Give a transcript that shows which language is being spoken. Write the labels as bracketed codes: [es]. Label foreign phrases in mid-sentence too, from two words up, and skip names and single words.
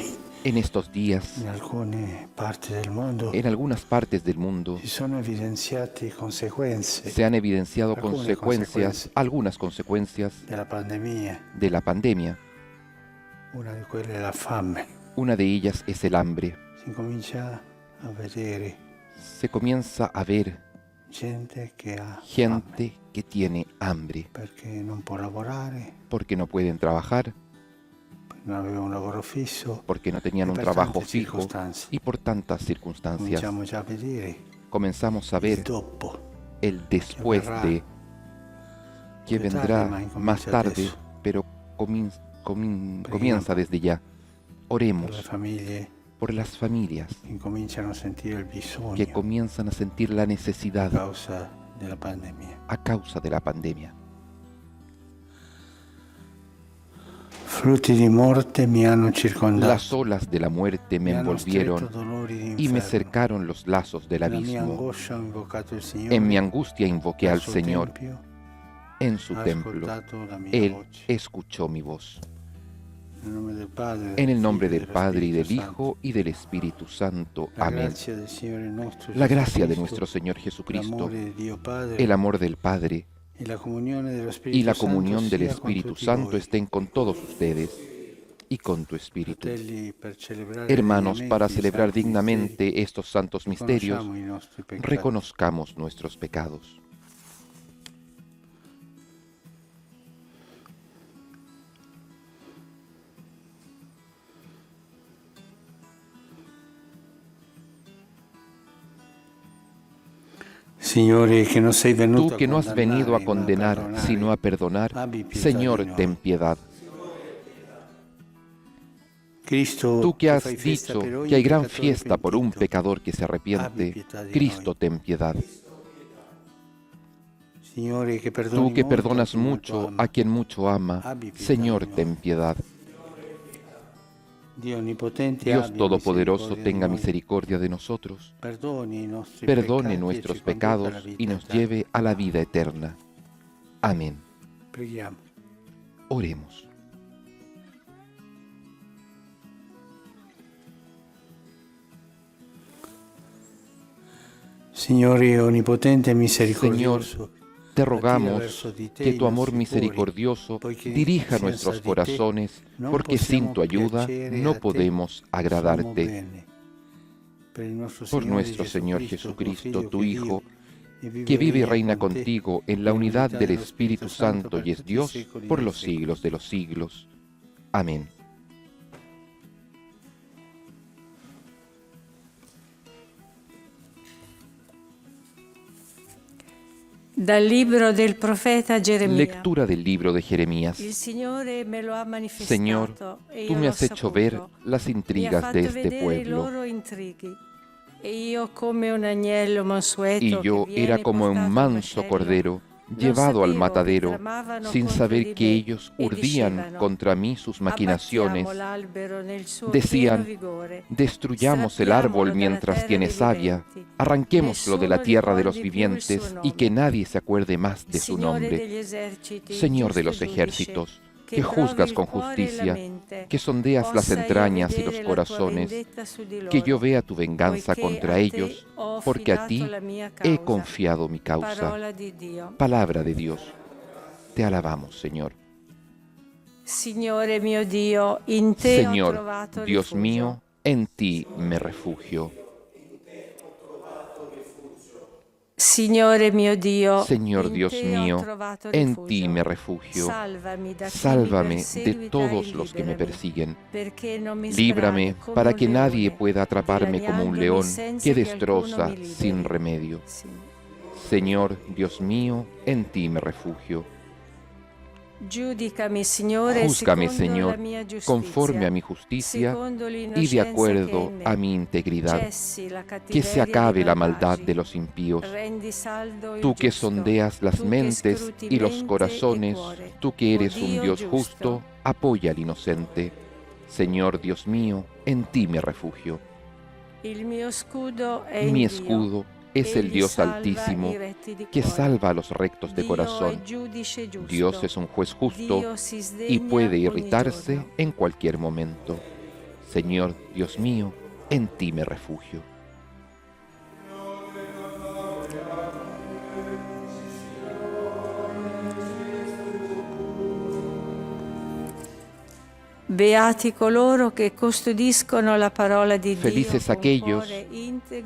[es] En estos días, [it] in alcune parti del mondo, [es] en algunas partes del mundo, [it] si sono evidenziate conseguenze [es] se han evidenciado [it] alcune conseguenze [es] algunas consecuencias [it] della pandemia. [es] de la pandemia. [it] Una di quelle è la fame. [es] Una de ellas es el hambre. [it] Si comincia a vedere [es] Se comienza a ver [it] gente che ha fame [es] gente que tiene hambre [it] perché non può lavorare, [es] porque no pueden trabajar, [it] non aveva un lavoro fisso. [es] porque no tenían [it] e un per [es] trabajo [it] tante [es] fijo [it] circostanze. [es] y por tantas circunstancias. [it] Cominciamo già a vedere [es] Comenzamos a [it] il [es] ver [it] dopo. [es] el después [it] verrà [es] de que [it] più [es] vendrá [it] tardi, ma incomincia [es] más tarde, [it] adesso. [es] pero comienza desde ya. [it] Per le [es] Oremos [it] famiglie [es] por las familias [it] che incominciano a sentire il bisogno [es] que comienzan a sentir la [it] a [es] necesidad [it] causa della pandemia. [es] a causa de la pandemia. [it] Frutti di morte mi hanno circondato. [es] Las olas de la muerte me [it] mi hanno stretto [es] envolvieron [it] dolori di [es] y me [it] inferno. [es] cercaron los lazos del [it] Nella mia [es] abismo. [it] angoscia ho invocato il Signore. [es] En mi angustia invoqué al [it] Al suo [es] Señor [it] tempio [es] en su [it] ha [es] templo. [it] ascoltato la mia [es] Él [it] voce. [es] escuchó mi voz. [it] Nel nome del Padre, [es] En el nombre [it] Figlio [es] del [it] e [es] Padre y del [it] Spirito Santo. [es] Hijo y del Espíritu Santo. [it] La [es] Amén. [it] grazia del Signore nostro [es] La gracia de Jesucristo, nuestro Señor Jesucristo, [it] l'amore di Dio Padre [es] el amor del Padre [it] e la comunione dello [es] y [it] Spirito [es] la [it] Santo [es] comunión del [it] sia con [es] Espíritu [it] tutti [es] Santo [it] voi. [es] estén con todos ustedes y con tu Espíritu. [it] Fratelli, per celebrare [es] Hermanos, [it] degnamente [es] para [it] i [es] celebrar [it] santi [es] dignamente estos santos [it] misteri, [es] misterios, [it] riconosciamo i nostri peccati. [es] reconozcamos nuestros pecados. [it] Signore, che non sei venuto [es] Tú que no has venido a condenar, sino a perdonar, [it] abbi pietà [es] Señor, [it] di noi. [es] ten piedad. [it] Cristo, [es] Tú que has [it] fai festa [es] dicho [it] per ogni [es] que hay gran [it] peccatore [es] fiesta por un [it] pentito, [es] pecador que se [it] abbi [es] arrepiente, [it] pietà di [es] Cristo, [it] noi. [es] ten piedad. [it] Signore, che perdoni [es] Tú que [it] molto a [es] perdonas [it] chi molto [es] mucho [it] ama. [es] a quien mucho ama, [it] Abbi pietà [es] Señor, [it] di noi. [es] ten piedad. [it] Dio Onnipotente, [es] Dios [it] abbia [es] Todopoderoso, [it] misericordia [es] tenga [it] di noi. [es] misericordia de nosotros, [it] Perdoni i nostri [es] perdone [it] peccati e [es] nuestros [it] ci conduca alla [es] pecados [it] vita [es] y nos [it] eterna. [es] lleve a la vida eterna. Amén. [it] Preghiamo. [es] Oremos. [it] Signore Onnipotente e misericordioso, [es] Te [it] attira [es] rogamos [it] verso di te [es] que [it] i [es] tu amor [it] nostri cuori, [es] misericordioso [it] poiché [es] dirija [it] senza [es] nuestros [it] di te [es] corazones, [it] non [es] porque sin [it] possiamo [es] tu ayuda [it] piacere [es] no [it] a te, [es] podemos [it] sommo [es] agradarte. [it] bene. Per il nostro [es] Por [it] Signore [es] nuestro Señor [it] Jesucristo, [es] Jesucristo, [it] tuo [es] tu [it] Figlio, [es] Hijo, [it] che [es] que vive y [it] regna [es] reina [it] con te [es] contigo en la unidad del [it] dello [es] Espíritu Santo [it] per [es] y es [it] tutti i [es] Dios [it] secoli [es] por [it] dei [es] los [it] secoli. [es] siglos de los siglos. Amén. [it] Dal libro del profeta Geremia. [es] Lectura del libro de Jeremías. [it] Il Signore me lo ha manifestato [es] Señor, [it] e [es] tú [it] io [es] me [it] l'ho [es] has hecho ver [it] saputo. [es] las [it] Mi ha [es] intrigas [it] fatto [es] de este [it] vedere i [es] pueblo, [it] loro intrighi. E io come un agnello mansueto [es] y yo [it] che era viene [es] como un [it] portato al [es] manso [it] macello, [es] cordero [it] non [es] llevado al [it] sapevo che [es] matadero, [it] tramavano [es] sin [it] contro [es] saber [it] di [es] que [it] me [es] ellos [it] e [es] urdían [it] dicevano: [es] contra mí sus maquinaciones. [it] abbattiamo l'albero nel suo [es] Decían: [it] pieno vigore, [es] destruyamos el árbol [it] strappiamolo dalla [es] mientras [it] terra [es] tiene [it] dei [es] savia, [it] viventi. [es] arranquémoslo de la [it] Nessuno [es] tierra de los [it] ricordi più il suo [es] vivientes y que [it] nome. [es] nadie se acuerde más de su [it] Signore [es] nombre. [it] degli eserciti, [es] Señor de [it] giusto [es] los [it] giudice, [es] ejércitos, que [it] provi [es] juzgas [it] il [es] con [it] cuore e la [es] justicia, [it] mente, [es] que sondeas las [it] possa io [es] entrañas y los [it] vedere la tua [es] corazones, [it] vendetta su di [es] que yo [it] loro, [es] vea tu venganza [it] poiché [es] contra [it] a te [es] ellos, [it] ho [es] porque a [it] affidato [es] ti [it] la mia [es] he [it] causa. [es] confiado mi causa. [it] Parola di Dio. [es] Palabra de Dios. Te alabamos, Señor. [it] Signore mio Dio, in te ho [es] Señor, [it] trovato [es] Dios [it] rifugio. [es] mío, en ti me refugio. [it] Signore mio Dio, [es] Señor [it] in [es] Dios [it] te ho [es] mío, [it] trovato [es] en [it] rifugio. [es] ti me refugio. [it] Salvami da chi mi [es] Sálvame de [it] perseguita [es] todos [it] e [es] los que me [it] liberami, [es] persiguen. [it] perché non mi [es] Líbrame [it] sbrani come [es] para [it] un [es] que nadie [it] leone, [es] pueda atraparme como un [it] dilaniandomi [es] león [it] senza [es] que [it] che [es] destroza [it] alcuno mi liberi. [es] sin remedio. [it] Sì. [es] Señor, Dios mío, en ti me refugio. [it] Giudicami, Signore, [es] Júzgame, [it] secondo [es] Señor, [it] la mia giustizia, [es] conforme a mi justicia [it] secondo [es] y de [it] l'innocenza [es] acuerdo [it] che è in [es] a [it] me. [es] mi integridad. [it] Cessi la [es] Que se [it] cattiveria [es] acabe [it] dei [es] la maldad [it] malvagi. [es] de los impíos. [it] Rendi saldo il [es] Tú que [it] giusto. [es] sondeas las [it] Tu che [es] mentes [it] scruti [es] y los [it] mente e [es] corazones, [it] cuore. [es] tú que [it] O [es] eres un [it] Dio [es] Dios [it] giusto, [es] justo, apoya al inocente. Señor Dios mío, en ti me refugio. [it] il mio scudo è [es] Mi [it] in Dio. [es] escudo es el [it] Egli [es] Dios [it] salva [es] Altísimo, [it] i retti di [es] que [it] cuore. [es] salva a los rectos de [it] Dio [es] corazón. [it] è giudice giusto. [es] Dios es un juez justo [it] Dio si [es] y [it] sdegna [es] puede [it] ogni [es] irritarse [it] giorno. [es] en cualquier momento. Señor Dios mío, en ti me refugio. [it] Beati coloro che custodiscono la parola di Dio [es] Felices [it] con [es] aquellos [it] cuore integro